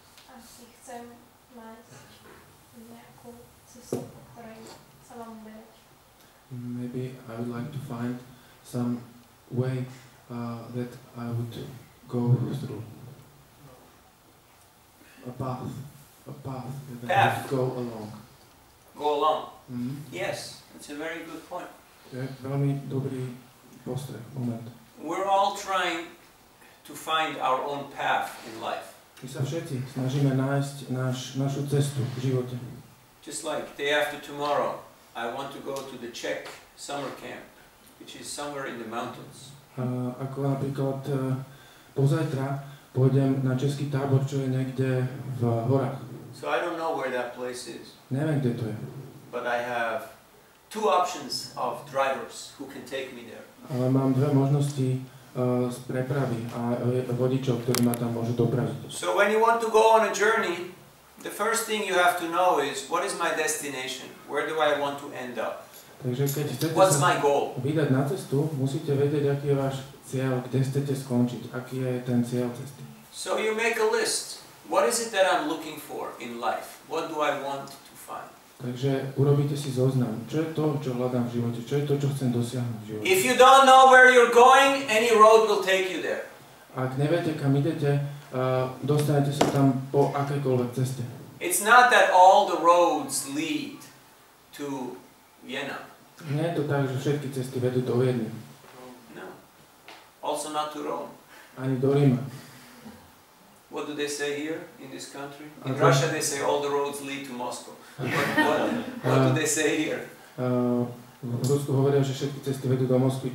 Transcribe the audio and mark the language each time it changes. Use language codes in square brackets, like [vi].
[sk] Asi chcem nájsť nejakú cestu, po ktorej sa mám uberať. [en] Maybe I would like to find some way that I would go through. A path that I would go along. Go along. Mm-hmm. Yes, that's a very good point. [sk] To je veľmi dobrý postreh, moment. [en] We're all trying to find our own path in life. [sk] My sa všetci snažíme nájsť našu cestu v živote. [en] Just like day after tomorrow, I want to go to the Czech summer camp, which is somewhere in the mountains. [sk] Ako napríklad pozajtra pôjdem na český tábor, čo je niekde v horách. [en] So I don't know where that place is, [sk] Neviem, kde to je. [en] but I have two options of drivers who can take me there. [sk] Ale mám dve možnosti z prepravy a vodičov, ktorí ma tam môžu dopraviť. [en] So when you want to go on a journey, the first thing you have to know is, what is my destination? Where do I want to end up? [sk] Takže keď chcete [en] What's [sk] sa [en] my goal? [sk] vydať na cestu, musíte vedieť, aký je váš cieľ, kde chcete skončiť, aký je ten cieľ cesty. [en] So you make a list. What is it that I'm looking for in life? What do I want to find? [sk] Takže urobíte si zoznam, čo je to, čo hľadám v živote, čo je to, čo chcem dosiahnuť v živote. [en] If you don't know where you're going, any road will take you there. [sk] Ak neviete, kam idete, dostanete sa tam po akejkoľvek ceste. [en] It's not that all the roads lead to Vienna. [sk] Nie je to tak, že všetky cesty vedú do Viedne. [en] No. Also not to Rome. [sk] Ani do Ríma. [en] What do they say here in this country? In Okay. Russia they say all the roads lead to Moscow. What do they say here? [sk] V Rusku hovoria, že všetky cesty vedú do Moskvy.